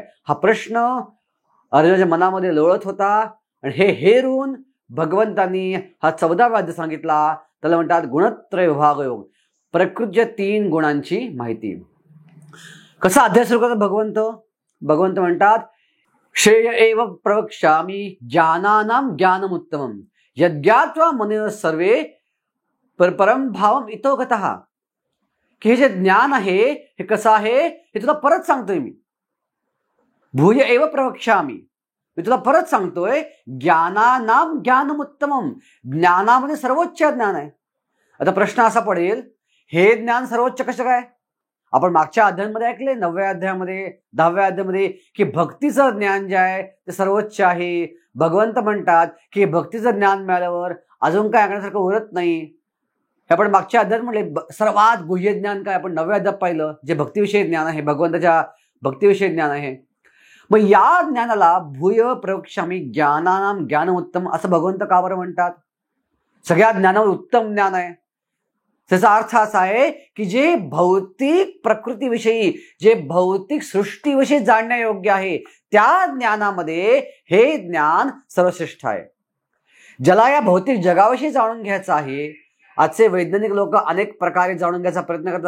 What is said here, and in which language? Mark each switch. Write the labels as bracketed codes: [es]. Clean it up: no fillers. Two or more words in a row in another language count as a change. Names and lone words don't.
[mr] हा प्रश्न अर्जुनाच्या मनामध्ये लोळत होता आणि हे हेरून भगवंतांनी हा 14वा अध्याय सांगितला. त्याला म्हणतात गुणत्रय विभाग योग, प्रकृतीच्या 3 गुणांची माहिती. कसा अध्याय सुरू करतात भगवंत म्हणतात, [sa] श्रेय एव प्रवक्ष्यामि ज्ञानानां ज्ञानमुत्तमम् यज्ञात्वा मुनीः सर्वे परम भावम इतो गतः. [mr] की हे जे ज्ञान आहे हे कसं आहे हे तुला परत सांगतोय मी. [sa] भूय एव प्रवक्ष्यामि, [mr] मी तुला परत सांगतोय, [sa] ज्ञानानां ज्ञानमुत्तमम्, [mr] ज्ञानामध्ये सर्वोच्च ज्ञान आहे. आता प्रश्न असा पडेल, हे ज्ञान सर्वोच्च कसं काय? आपण मागच्या अध्यायांमध्ये ऐकले, 9व्या अध्यायामध्ये, 10व्या अध्यायामध्ये, की भक्तीचं ज्ञान जे आहे ते सर्वोच्च आहे. भगवंत म्हणतात की भक्तीचं ज्ञान मिळाल्यावर अजून काय ऐकण्यासारखं उरत नाही. हे आपण मागच्या अध्यायात म्हटले सर्वात गुह्य ज्ञान काय, आपण 9व्या अध्यायात पाहिलं, जे भक्तीविषयी ज्ञान आहे, भगवंताच्या भक्तीविषयी ज्ञान आहे. मग या ज्ञानाला [sa] भूय प्रवक्ष्यामि ज्ञानानां ज्ञानमुत्तम [mr] असं भगवंत का बरं म्हणतात? सगळ्या ज्ञानावर उत्तम ज्ञान आहे. त्याचा अर्थ असा आहे की जे भौतिक प्रकृतीविषयी, जे भौतिक सृष्टीविषयी जाणण्यायोग्य आहे, त्या ज्ञानामध्ये हे ज्ञान सर्वश्रेष्ठ आहे. ज्याला या भौतिक जगाविषयी जाणून घ्यायचं आहे, आजचे वैज्ञानिक लोक अनेक प्रकारे जाणून घ्यायचा प्रयत्न करतात.